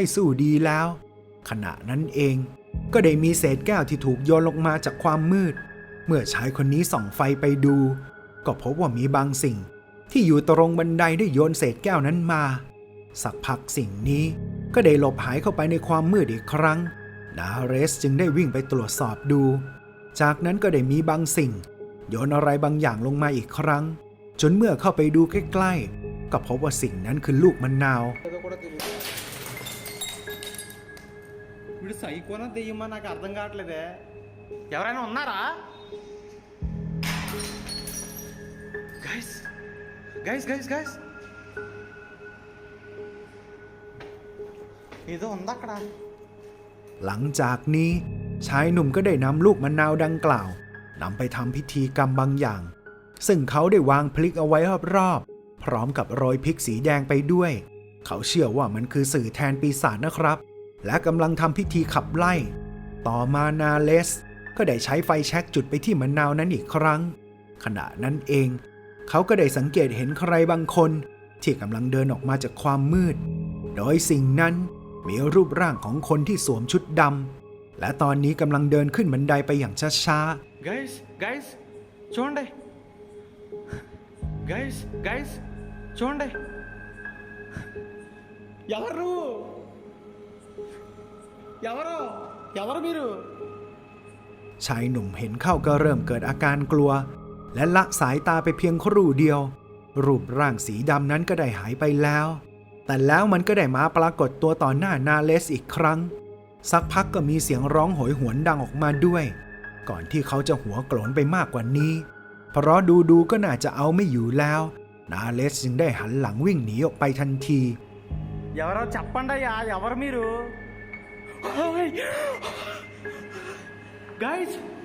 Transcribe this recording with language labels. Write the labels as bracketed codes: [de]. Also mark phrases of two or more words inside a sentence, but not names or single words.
[th] สู้ดีแล้วขณะนั้นเองก็ได้มีเศษแก้วที่ถูกโยนลงมาจากความมืดเมื่อชายคนนี้ส่องไฟไปดูก็พบว่ามีบางสิ่งที่อยู่ตรงบันไดได้โยนเศษแก้วนั้นมาสักพักสิ่งนี้ก็ได้หลบหายเข้าไปในความมืดอีกครั้งนาเลสจึงได้วิ่งไปตรวจสอบดูจากนั้นก็ได้มีบางสิ่งโยนอะไรบางอย่างลงมาอีกครั้งจนเมื่อเข้าไปดูใกล้ๆก็พบว่าสิ่งนั้นคือลูกมะนาว [te] వీడు సైకోనా దెయ్యమా నాకు అర్థం కావట్లేదే ఎవరైనా ఉన్నారా [en] guys guys guys guys [te] ఏదో ఉంది అక్కడ [th] หลังจากนี้ชายหนุ่มก็ได้นำลูกมะนาวดังกล่าวนำไปทำพิธีกรรมบางอย่างซึ่งเขาได้วางพลิกเอาไว้รอบๆพร้อมกับโรยพริกสีแดงไปด้วยเขาเชื่อว่ามันคือสื่อแทนปีศาจนะครับและกำลังทำพิธีขับไล่ต่อมานาเลสก็ได้ใช้ไฟแช็กจุดไปที่มะนาวนั้นอีกครั้ง ขณะนั้นเองเขาก็ได้สังเกตเห็นใครบางคนที่กำลังเดินออกมาจากความมืดโดยสิ่งนั้นมีรูปร่างของคนที่สวมชุดดำและตอนนี้กำลังเดินขึ้นบันไดไปอย่างช้า [te] guys చూడండి guys చూడండి ఎవరు మీరు [th] ๆชายหนุ่มเห็นเข้าก็เริ่มเกิดอาการกลัวและละสายตาไปเพียงครู่เดียวรูปร่างสีดำนั้นก็ได้หายไปแล้วแต่แล้วมันก็ได้มาปรากฏตัวต่อหน้านาเลสอีกครั้งสักพักก็มีเสียงร้องโหยหวนดังออกมาด้วยก่อนที่เขาจะหัวโกรนไปมากกว่านี้เพราะดูก็น่าจะเอาไม่อยู่แล้วนาเลสจึงได้หันหลังวิ่งหนีออกไปทันที [te] ఎవరో చెప్పండి అయ్యా ఎవరు మీరు guys